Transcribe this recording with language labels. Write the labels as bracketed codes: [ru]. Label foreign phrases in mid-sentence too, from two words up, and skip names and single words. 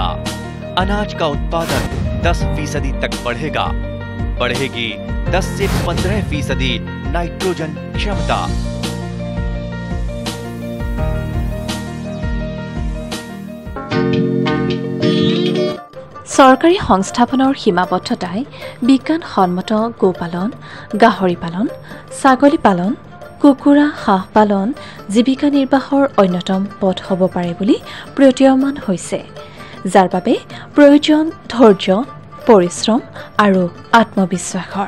[hi] अनाज का उत्पादन 10% तक बढ़ेगा। बढ़ेगी 10 से 15% नाइट्रोजन क्षमता। [as] सरकारी সংস্থাপনৰ সীমাবদ্ধতাই বিজ্ঞানসন্মত গোপালন, গাহৰি পালন, ছাগলী পালন, কুকুৰা, হাঁহ পালন জীৱিকা নিৰ্বাহৰ অন্যতম পথ হ'ব পাৰে বুলি প্ৰতীয়মান হৈছে, যাৰ বাবে প্ৰয়োজন ধৈৰ্য, পৰিশ্ৰম আৰু আত্মবিশ্বাসৰ।